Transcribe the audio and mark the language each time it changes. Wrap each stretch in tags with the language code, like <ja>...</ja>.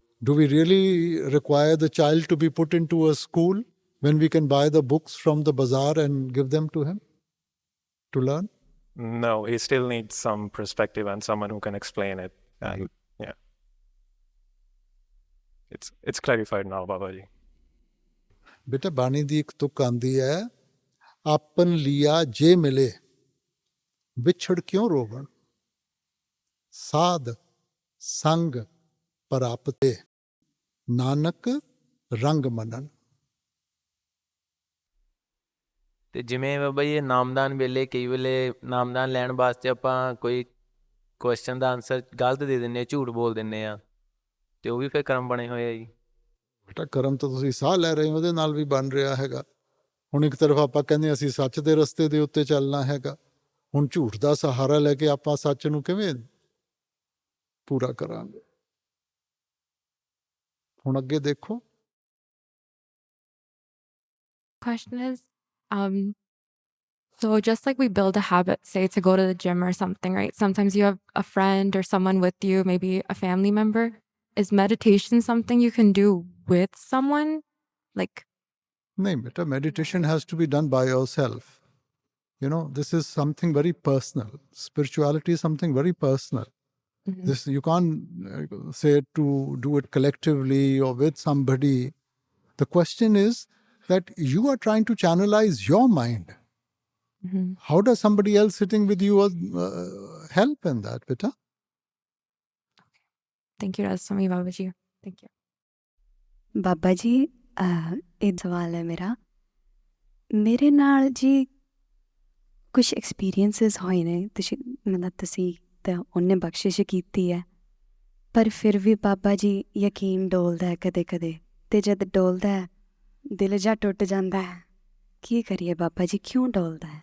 <en>Do we really require the child to be put into a school when we can buy the books from the bazaar and give them to him to learn? No, he still needs some perspective and someone who can explain it. And yeah, it's clarified now, Babaji.</en> <pa>बेटा बानी दी एक तुक आंदी है आपन लिया जे मिले विछड़ क्यों रोवण साध संग परापते नानक रंग मनन ਤੇ ਜਿਵੇਂ ਬਾਬਾ ਜੀ ਨਾਮਦਾਨ ਵੇਲੇ ਕਈ ਵੇਲੇ ਨਾਮਦਾਨ ਲੈਣ ਵਾਸਤੇ ਆਪਾਂ ਕੋਈ ਕੁਐਸਚਨ ਦਾ ਆਨਸਰ ਗਲਤ ਦੇ ਦਿੰਨੇ ਆ ਝੂਠ ਬੋਲ ਦਿੰਨੇ ਆ ਤੇ ਉਹ ਵੀ ਫਿਰ ਕਰਮ ਬਣੇ ਹੋਏ ਆ ਜੀ बेटा ਕਰਮ ਤਾਂ ਤੁਸੀਂ ਸਾਹ ਲੈ ਰਹੇ ਹੋ ਉਹਦੇ ਨਾਲ ਵੀ ਬਣ ਰਿਹਾ ਹੈਗਾ ਹੁਣ ਇੱਕ ਤਰਫ ਆਪਾਂ ਕਹਿੰਦੇ ਅਸੀਂ ਸੱਚ ਦੇ ਰਸਤੇ ਦੇ ਉੱਤੇ ਚੱਲਣਾ ਹੈਗਾ ਹੁਣ ਝੂਠ ਦਾ ਸਹਾਰਾ ਲੈ ਕੇ ਆਪਾਂ ਸੱਚ ਨੂੰ ਕਿਵੇਂ ਪੂਰਾ ਕਰਾਂਗੇ ਹੁਣ ਅੱਗੇ ਦੇਖੋ</pa> <en>Question is, so just like we build a habit, say to go to the gym or something, right? Sometimes you have a friend or someone with you, maybe a family member. Is meditation something you can do with someone? Like, no, beta, meditation has to be done by yourself. You know, this is something very personal. Spirituality is something very personal. Mhm. This you can't say to do it collectively or with somebody. The question is that you are trying to channelize your mind. Mhm. How does somebody else sitting with you help in that, beta? Thank you, Soami Babaji. Thank you.</en> <pa>Baba ji ਇਹ ਸਵਾਲ ਹੈ ਮੇਰਾ ਮੇਰੇ ਨਾਲ ਜੀ ਕੁਝ experiences ਹੋਏ ਨੇ ਤੁਸੀਂ ਤਾਂ ਉਹਨੇ ਬਖਸ਼ਿਸ਼ ਕੀਤੀ ਹੈ ਪਰ ਫਿਰ ਵੀ ਬਾਬਾ ਜੀ ਯਕੀਨ ਡੋਲਦਾ ਹੈ ਕਦੇ ਕਦੇ ਅਤੇ ਜਦ ਡੋਲਦਾ ਹੈ ਦਿਲ ਜਾ ਟੁੱਟ ਜਾਂਦਾ ਹੈ ਕੀ ਕਰੀਏ ਬਾਬਾ ਜੀ ਕਿਉਂ ਡੋਲਦਾ ਹੈ</pa>